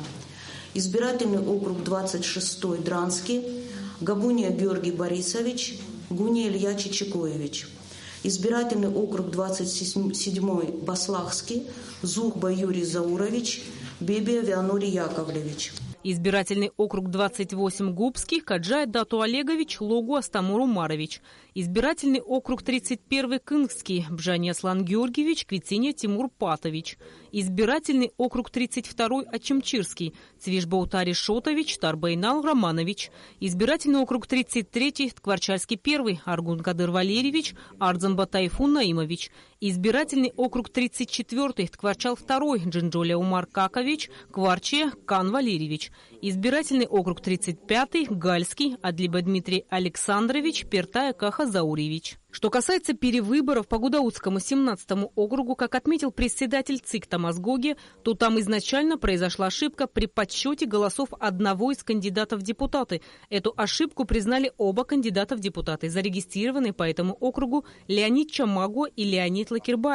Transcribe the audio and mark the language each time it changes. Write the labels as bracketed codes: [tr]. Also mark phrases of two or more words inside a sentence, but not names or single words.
[ru] Избирательный округ 26, Дранский, Габуния Георгий Борисович, Гуния Илья Чичикоевич. Избирательный округ 27, Баслахский, Зухба Юрий Заурович, Бебия Вианорий Яковлевич. Избирательный округ 28, Губский, Каджай Дату Олегович, Логу Астамур Умарович. Избирательный округ 31, Кынгский, Бжани Аслан Георгиевич, Квициня Тимур Патович. Избирательный округ 32, Ачимчирский, Цвишбаутари Шотович, Тарбайнал Романович. Избирательный округ 33, Ткварчальский 1, Аргун Кадыр Валерьевич, Ардзанба Тайфун Наимович. Избирательный округ 34, Ткварчал 2, Джинджоля Умар Какович, Кварчия Кан Валерьевич. Избирательный округ 35, Гальский, Адлиба Дмитрий Александрович, Пертая Каха Заурьевич. Что касается перевыборов по Гудаутскому 17-му округу, как отметил председатель ЦИК Томас Гоги, то там изначально произошла ошибка при подсчете голосов одного из кандидатов в депутаты. Эту ошибку признали оба кандидата в депутаты, зарегистрированные по этому округу Леонид Чамаго и Леонид Лакербай.